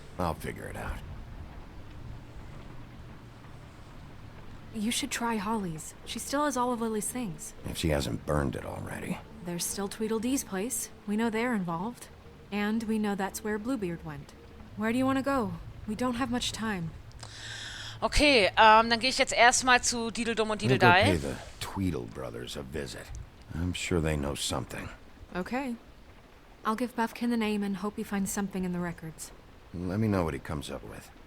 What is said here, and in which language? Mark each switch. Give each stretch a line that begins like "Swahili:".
English: I'll figure it out. You should try Holly's. She still has all of Lily's things. If she hasn't burned it already. There's still Tweedledee's place. We know they're involved. And we know that's where Bluebeard went. Where do you want to go? We don't have much time.
German: Okay, dann gehe ich jetzt erstmal zu Dideldum und
English: I'll go pay
German: Dideldei.
English: the Tweedle brothers a visit. I'm sure they know something. Okay. I'll give Buffkin the name and hope he finds something in the records. Let me know what he comes up with.